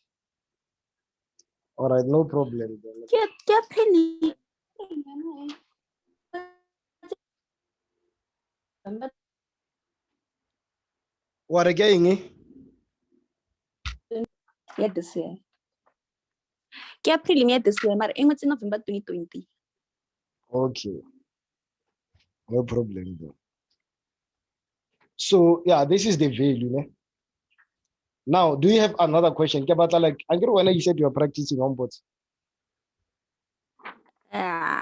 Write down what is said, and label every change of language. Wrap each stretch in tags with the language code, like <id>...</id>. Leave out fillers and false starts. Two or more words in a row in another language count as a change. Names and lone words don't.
<en>All right, no problem. Get penny. What again? Yeah, this year.</en> <tn>Ke April ya</tn> <en>this year,</en> <tn>mara engwe November 2020.</tn> <en>Okay. No problem though. So yeah, this is the value. Ne? Now, do you have another question? Like, I get when you said you are practicing on bots. Yeah.</en>